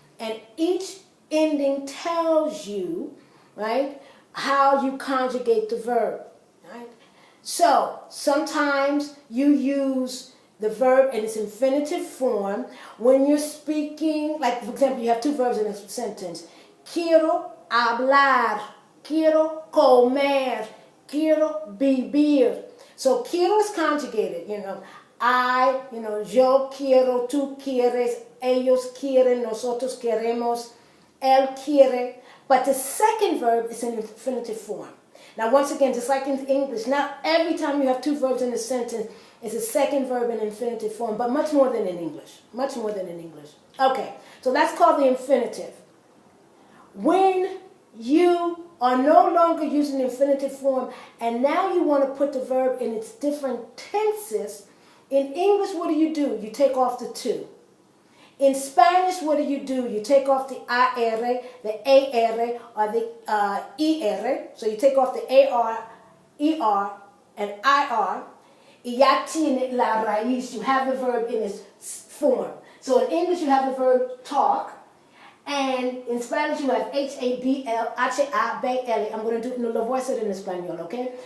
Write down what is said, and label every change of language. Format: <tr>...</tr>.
<en>And each ending tells you, right, how you conjugate the verb, right? So, sometimes you use the verb in its infinitive form when you're speaking, like for example, you have 2 verbs in a sentence.</en> <es>Quiero hablar, quiero comer, quiero vivir.</es> <en>So</en> <es>quiero</es> <en>is conjugated, I,</en> <es>yo quiero, tú quieres, ellos quieren, nosotros queremos, él quiere.</es> <en>But the second verb is in infinitive form. Now once again, just like in English, not every time you have 2 verbs in a sentence, it's a second verb in infinitive form, but much more than in English. Much more than in English. Okay, so that's called the infinitive. When you are no longer using the infinitive form, and now you want to put the verb in its different tenses, in English, what do? You take off the to. In Spanish, what do? You take off the AR, the AR, or the ER. So you take off the AR, ER, and IR.</en> <es>Y ya tiene la raíz.</es> <en>You have the verb in its form. So in English, you have the verb talk. And in Spanish, you have H-A-B-L, H-A-B-L. I'm going to do it,</en> <es>lo voy a hacer en español,</es> <en>okay?</en>